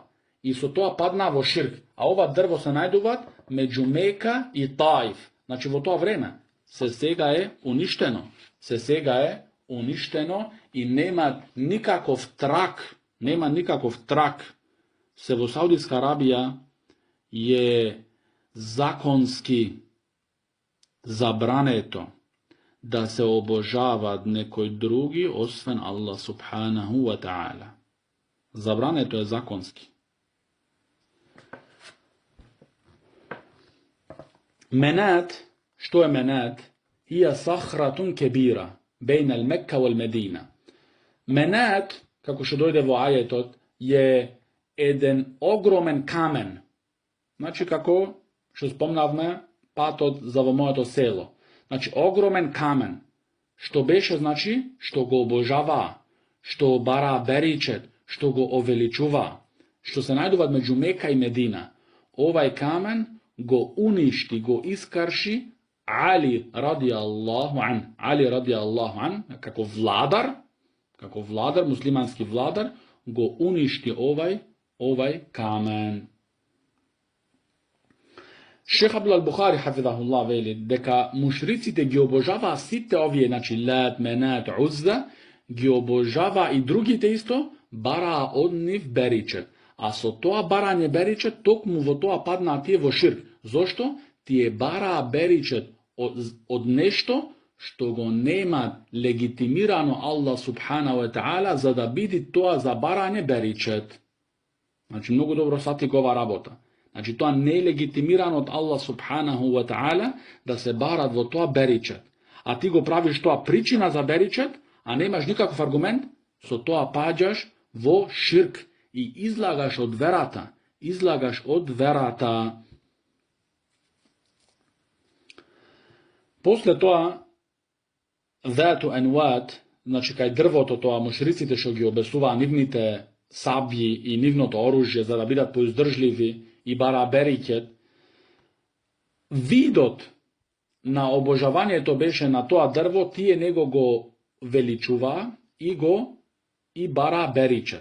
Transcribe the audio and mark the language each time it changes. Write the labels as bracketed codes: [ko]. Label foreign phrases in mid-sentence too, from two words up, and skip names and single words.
[mk] И со тоа падна во ширк. А ова дрво се најдуват меѓу Мека и Таиф. Значи во то време се сега је уништено и нема никаков трак. Се во Саудијска Арабија је законски забрането да се обожава некој други освен Allah [ar] سبحانه وتعالى. [mk] Забрането је законски. Менат, што је Менат? [ar] هي صخرة كبيرة بين مكة والمدينة. [mk] Menat, како што дојде во ајетот, је један огромен камен. Значи како, што спомнавме, патод за моје село. Значи огромен камен, што беше значи, што го обожава, што бара беричет, што го овеличува, што се најдуват меѓу Мека и Медина. Овај камен го уништи, го искарши Ali [ar] رضي الله عن, [mk] како владар, муслимански владар, го уништи овај камен. Шејх Abdul al-Bukhari hafidahullah вели дека мушриците ги обожава сите овије, значи Lat, Menat, Uzza, ги обожава и други те исто, бара од њих беричет. А со тоа барање беричет, ток му во тоа падна тије во ширк. Зашто? Ти је бара беричет од нешто што го нема легитимирано Allah [ar] سبحانه وتعالى [mk] за да бити тоа за барање беричет. Значи многу добро сати гова работа. Значи то је нелегитимирано од Allah [ar] سبحانه وتعالى [mk] да се бара во тоа беричет. А ти го правиш тоа причина за беричет, а немаш никакав аргумент, со тоа паѓаш во ширк и излагаш од верата. После тоа Zatu Anwat, значи кај дрво тоа мушриците што ги обесува нивните сабљи и нивното оружје за да бидат поиздржливи и бара берикет, видот на обожавање то беше на тоа дрво, тије него го величува и бара беричет.